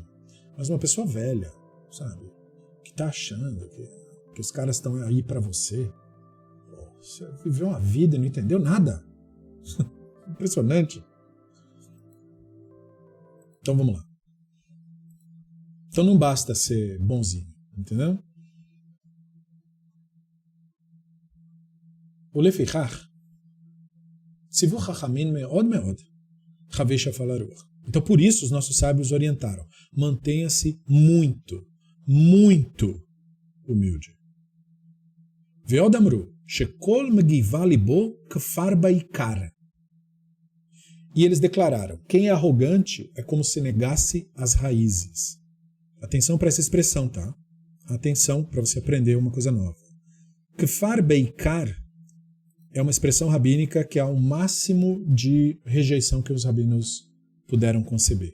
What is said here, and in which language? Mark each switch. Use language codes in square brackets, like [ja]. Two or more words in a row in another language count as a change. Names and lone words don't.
[pt] Mas uma pessoa velha, sabe, que tá achando que os caras estão aí para você. Você viveu uma vida e não entendeu nada. Impressionante. Então vamos lá. Então não basta ser bonzinho, entendeu? [he] ולפיכך, ציוו חכמים מאוד מאוד חבי שפל הרוח. [pt] Então por isso os nossos sábios orientaram: mantenha-se muito, muito humilde. [he] ועוד אמרו שכל מגיבה ליבו כפר בעיקר. [pt] E eles declararam: quem é arrogante é como se negasse as raízes. Atenção para essa expressão, tá? Atenção para você aprender uma coisa nova. [he] כפר בעיקר [pt] é uma expressão rabínica que há o máximo de rejeição que os rabinos puderam conceber.